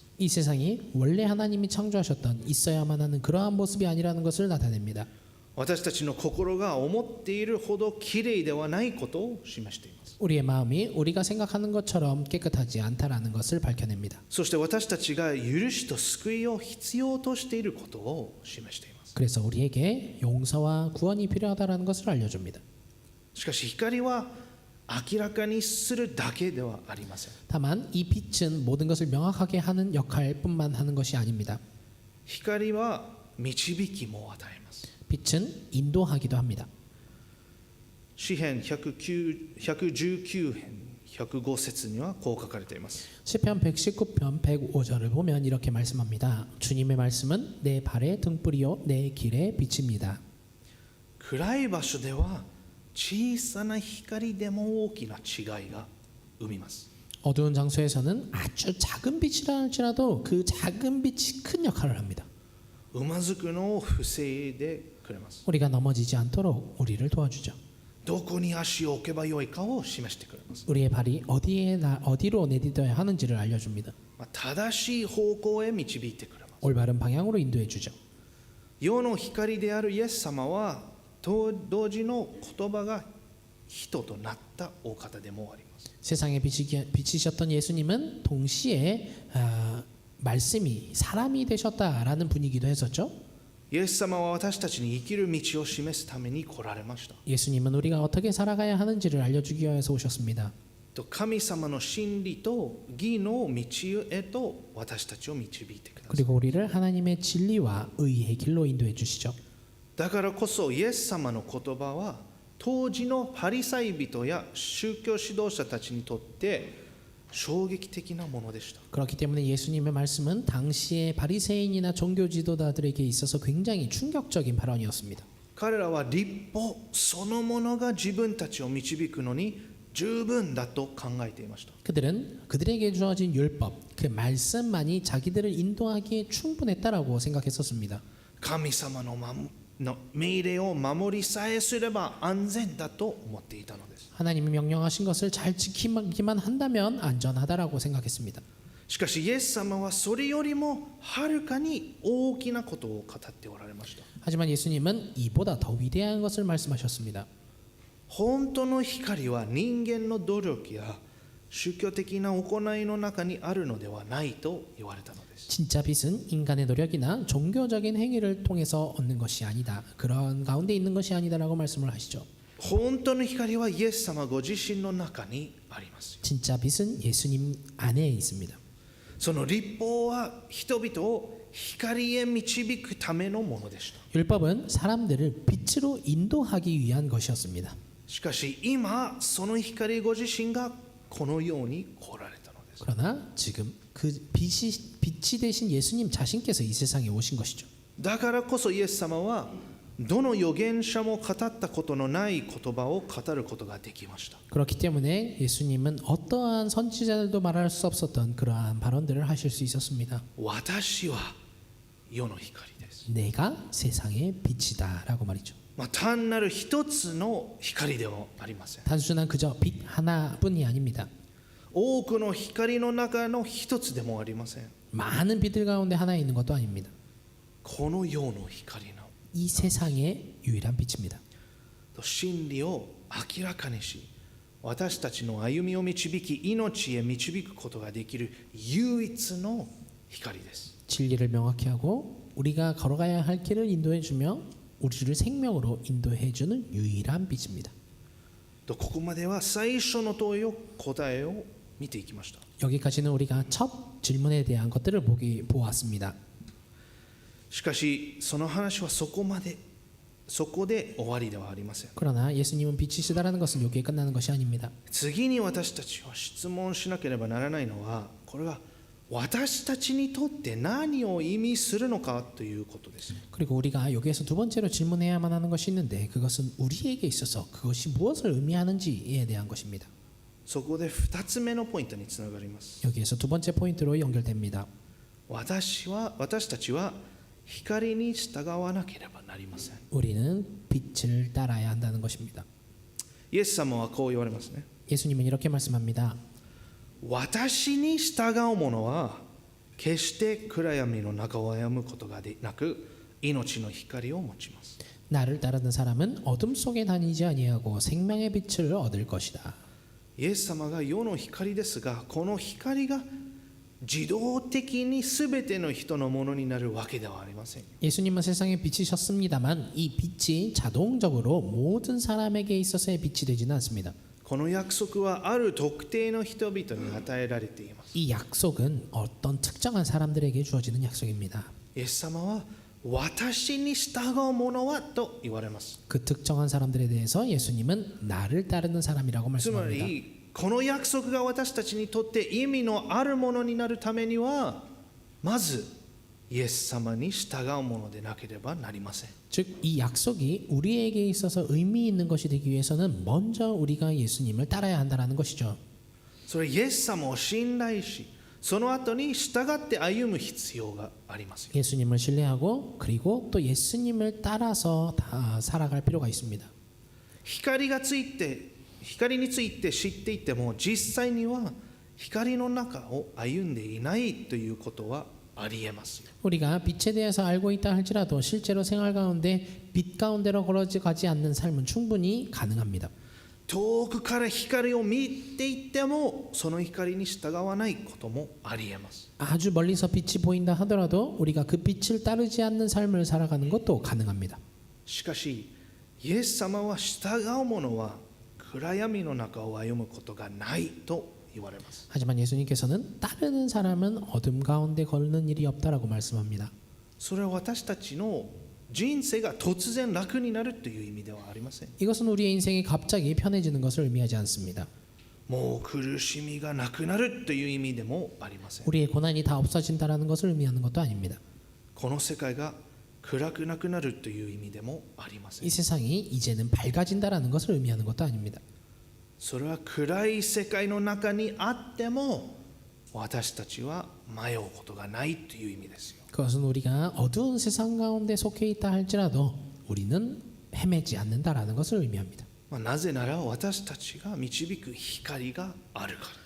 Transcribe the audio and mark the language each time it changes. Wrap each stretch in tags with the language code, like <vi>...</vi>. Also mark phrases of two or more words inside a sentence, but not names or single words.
<ko>이 세상이 원래 하나님이 창조하셨던 있어야만 하는 그러한 모습이 아니라는 것을 나타냅니다.</ko> <ja>私たちの心が思っているほどきれいではないことを示しています。</ja> <ko>우리의 마음이 우리가 생각하는 것처럼 깨끗하지 않다라는 것을 밝혀냅니다.</ko> <ja>そして私たちが許しと救いを必要としていることを示しています。</ja> <ko>그래서 우리에게 용서와 구원이 필요하다라는 것을 알려줍니다.</ko> <ja>しかし光は明らかにするだけではありません。</ja> <ko>다만 이 빛은 모든 것을 명확하게 하는 역할뿐만 하는 것이 아닙니다.</ko> <ja>光は導きも与えます。</ja> <ko>빛은 인도하기도 합니다.</ko> <ja>詩編119編105節にはこう書かれています。</ja> <ko>시편 119편 105절을 보면 이렇게 말씀합니다. 주님의 말씀은 내 발의 등불이요 내 길의 빛입니다.</ko> <ja>暗い場所では小さな光でも大きな違いが生みます。</ja> <ko>어두운 장소에서는 아주 작은 빛이라 할지라도 그 작은 빛이 큰 역할을 합니다.</ko> <ja>うまずくのを防いでくれます。</ja> <ko>우리가 넘어지지 않도록 우리를 도와주죠.</ko> <ja>どこに足を置けばよいかを示してくれます。</ja> <ko>우리의 발이 어디로 내딛어야 하는지를 알려줍니다.</ko> <ja>正しい方向へ導いてくれます。</ja> <ko>올바른 방향으로 인도해 주죠.</ko> <ja>世の光であるイエス様は同時の言葉が人となったお方でもあります。</ja> <ko>세상에 비치셨던 예수님은 동시에 말씀이 사람이 되셨다라는 분이기도 했었죠.</ko> <ja>イエス様は私たちに生きる道を示すために来られました。</ja> <ko>예수님은 우리가 어떻게 살아가야 하는지를 알려주기 위해서 오셨습니다.</ko> <ja>神様の真理と義の道へと私たちを導いてください。</ja> <ko>그리고 우리를 하나님의 진리와 의의 길로 인도해 주시죠.</ko> <ja>だからこそイエス様の言葉は当時のパリサイ人や宗教指導者たちにとって衝撃的なものでした。</ja> <ko>그렇기 때문에 예수님의 말씀은 당시의 바리새인이나 종교 지도자들에게 있어서 굉장히 충격적인 발언이었습니다.</ko> <ja>彼らは律法そのものが自分たちを導くのに十分だと考えていました。</ja> <ko>그들은 그들에게 주어진 율법, 그 말씀만이 자기들을 인도하기에 충분했다라고 생각했었습니다.</ko> <ja>神様の命令を守りさえすれば安全だと思っていたのです。</ja> <ko>하나님이 명령하신 것을 잘 지키기만 한다면 안전하다라고 생각했습니다.</ko> <ja>しかしイエス様はそれよりもはるかに大きなことを語っておられました。</ja> <ko>하지만 예수님은 이보다 더 위대한 것을 말씀하셨습니다.</ko> <ja>本当の光は人間の努力や宗教的な行いの中にあるのではないと言われたのです。</ja> <ko>진짜 빛은 인간의 노력이나 종교적인 행위를 통해서 얻는 것이 아니다. 그런 가운데 있는 것이 아니다라고 말씀을 하시죠.</ko> <ja>本当の光はイエス様ご自身の中にあります。</ja> <ko>진짜 빛은 예수님 안에 있습니다.</ko> <ja>その律法は人々を光へ導くためのものでした。</ja> <ko>율법은 사람들을 빛으로 인도하기 위한 것이었습니다.</ko> <ja>しかし今その光ご自身がこのように来られたのです。</ja> <ko>그러나 지금 그 빛이 되신 예수님 자신께서 이 세상에 오신 것이죠.</ko> <ja>だからこそイエス様はどの預言者も語ったことのない言葉を語ることができました。</ja> <ko>그렇기 때문에 예수님은 어떠한 선지자들도 말할 수 없었던 그러한 발언들을 하실 수 있었습니다.</ko> <ja>私は世の光です。</ja> <ko>내가 세상의 빛이다라고 말이죠.</ko> <ja>単なる一つの光でもありません。</ja> <ko>단순한 그저 빛 하나뿐이 아닙니다.</ko> <ja>多くの光の中の一つでもありません。</ja> <ko>많은 빛들 가운데 하나 있는 것도 아닙니다.</ko> <ja>この世の光の</ja> <ko>이 세상의 유일한 빛입니다.</ko> <ja>真理を明らかにし、私たちの歩みを導き、命へ導くことができる唯一の光です。</ja> <ko>진리를 명확히 하고 우리가 걸어가야 할 길을 인도해 주며 우리를 생명으로 인도해 주는 유일한 빛입니다.</ko> <ja>ここまでは最初の問いを答えを見ていきました。</ja> <ko>여기까지는 우리가 첫 질문에 대한 것들을 보았습니다.</ko> <ja>しかしその話はそこで終わりではありません。</ja> <ko>그러나 예수님은 빛이시다라는 것은 여기에 끝나는 것이 아닙니다.</ko> <ja>次に私たちは質問しなければならないのは、これは私たちにとって何を意味するのかということです。</ja> <ko>그리고 우리가 여기에서 두 번째로 질문해야만 하는 것이 있는데 그것은 우리에게 있어서 그것이 무엇을 의미하는지에 대한 것입니다.</ko> <ja>そこで2つ目のポイントにつながります。</ja> <ko>여기에서 두 번째 포인트로 연결됩니다.</ko> <ja>私たちは光に従わなければなりません。</ja> <ko>우리는 빛을 따라야 한다는 것입니다.</ko> <ja>イエス様はこう言われますね。</ja> <ko>예수님은 이렇게 말씀합니다.</ko> <ja>私に従う者は決して暗闇の中を歩むことがなく、命の光を持ちます。</ja> <ko>나를 따르는 사람은 어둠 속에 다니지 아니하고 생명의 빛을 얻을 것이다.</ko> <ja>イエス様が世の光ですが、この光が自動的に全ての人のものになるわけではありません。</ja> <ko>예수님은 세상의 빛이셨습니다만 이 빛이 자동적으로 모든 사람에게 있어서의 빛이 되지는 않습니다.</ko> <ja>この約束はある特定の人々に与えられています。</ja> <ko>이 약속은 어떤 특정한 사람들에게 주어지는 약속입니다.</ko> <ja>イエス様は私に従う者はと言われます。</ja> <ko>그 특정한 사람들에 대해서 예수님은 나를 따르는 사람이라고</ko> <ja>つま</ja> <ko>말씀합니다.</ko> <ja>りこの約束が私たちにとって意味のあるものになるためには、まずイエス様に従うものでなければなりません。</ja> <ko>즉 이 약속이 우리에게 있어서 의미 있는 것이 되기 위해서는 먼저 우리가 예수님을 따라야 한다는 것이죠.</ko> <ja>それイエス様を信頼し、その後に従って歩む必要がありますよ。</ja> <ko>예수님을 신뢰하고 그리고 또 예수님을 따라서 살아갈 필요가 있습니다.</ko> <ja>光について知っていても、実際には光の中を歩んでいないということはありえますよ。</ja> <ko>우리가 빛에 대해서 알고 있다 할지라도 실제로 생활 가운데 빛 가운데로 걸어가지 않는 삶은 충분히 가능합니다.</ko> <ja>遠くから光を見ていても、その光に従わないこともありえます。</ja> <ko>아주 멀리서 빛이 보인다 하더라도 우리가 그 빛을 따르지 않는 삶을 살아가는 것도 가능합니다.</ko> <ja>しかしイエス様は従う者は暗闇の中を歩むことがないと言われます。</ja> <ko>하지만 예수님께서는 따르는 사람은 어둠 가운데 걷는 일이 없다라고 말씀합니다.</ko> <ja>それは私たちの人生が突然楽になるという意味ではありません。</ja> <ko>이것은 우리의 인생이 갑자기 편해지는 것을 의미하지 않습니다.</ko> <ja>もう苦しみがなくなるという意味でもありません。</ja> <ko>우리의 고난이 다 없어진다라는 것을 의미하는 것도 아닙니다.</ko> <ja>この世界が暗くなくなるという意味でもありません。</ja> <ko>이 세상이 이제는 밝아진다라는 것을 의미하는 것도 아닙니다.</ko> <ja>それは暗い世界の中にあっても私たちは迷うことがないという意味ですよ。</ja> <ko>그것은 우리가 어두운 세상 가운데 속해 있다 할지라도 우리는 헤매지 않는다라는 것을 의미합니다.</ko> <ja>なぜなら私たちが導く光があるから。</ja>